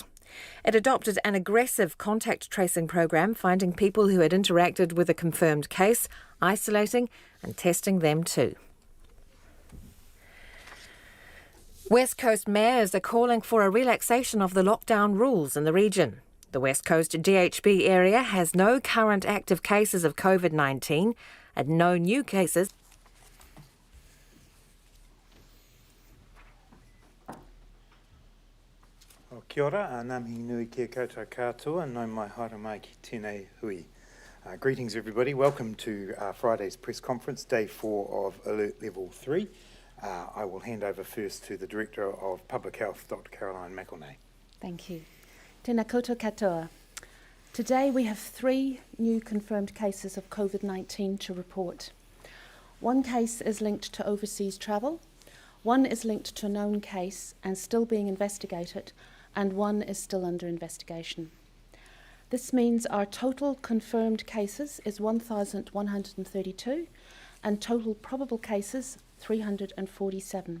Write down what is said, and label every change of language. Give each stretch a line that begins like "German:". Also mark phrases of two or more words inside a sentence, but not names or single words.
English: It adopted an aggressive contact tracing program, finding people who had interacted with a confirmed case, isolating and testing them too. West Coast mayors are calling for a relaxation of the lockdown rules in the region. The West Coast DHB area has no current active cases of COVID-19 and no new cases.
Māori: Kia ora, ngā mihi nui kia koutou katoa, nau mai haere mai ki tēnei hui.
English: Greetings everybody, welcome to Friday's press conference, day 4 of Alert Level 3. I will hand over first to the Director of Public Health, Dr. Caroline McElnay. Thank you.
Māori: Tēnā koutou katoa.
English: Today we have 3 new confirmed cases of COVID-19 to report. 1 case is linked to overseas travel, 1 is linked to a known case and still being investigated, and 1 is still under investigation. This means our total confirmed cases is 1,132 and total probable cases 347.